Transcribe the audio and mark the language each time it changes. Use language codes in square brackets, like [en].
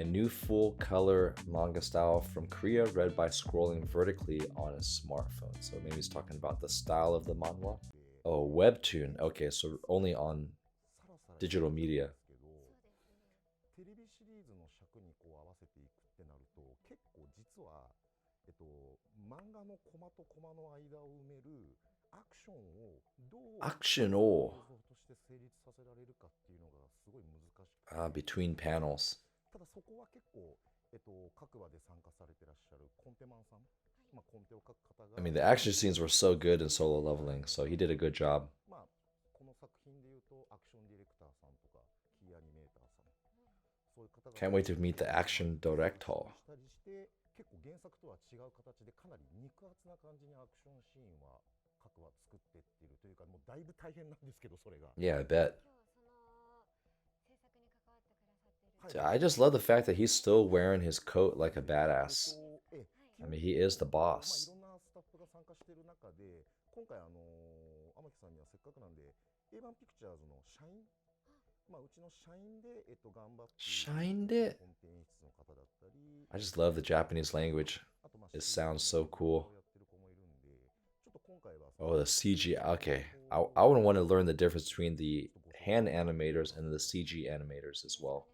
[en] A new full color manga style from Korea read by scrolling vertically on a smartphone. So maybe he's talking about the style of the manhwa. Oh, webtoon. Okay, so only on [ja] さらさら [en] digital media. [ja] けどテレビシリーズの尺にこう合わせていくってなると結構実は、漫画のコマとコマの間を埋めるアクションをどうアクションを構造として成立させられるかっていうのがすごい難しくて、 [en] between panels. [ja] ただそこは結構、各話で参加されてらっしゃるコンテマンさん、まあ、コンテを書く方が [en] I mean, the action scenes were so good in solo leveling, so he did a good job. [ja] まあこの作品でいうとアクションディレクターさんとかキーアニメーターさん、そういう方が [en] Can't wait to meet the action director. [ja] したりして結構原作とは違う形でかなり肉厚な感じにアクションシーンは各話作ってってるというか、もうだいぶ大変なんですけどそれが。 [en] Yeah, I bet. [ja] 今日その制作に関わってくださってる。 [en] I just love the fact that he's still wearing his coat like a badass. え I mean, he is the まあ boss. [ja] いろんなスタッフが参加している中で今回天木さんにはせっかくなんで A1 ピクチャーズの社員、まあうちの社員で頑張って社員でコンテ演出の方だったり、 [en] I just love the Japanese language. [ja] あとまあ [en] It sounds so cool. [ja] やってる子もいるんで、ちょっと今回は [en] Oh, the CG. Okay. I would want to learn the difference between the hand animators and the CG animators as well.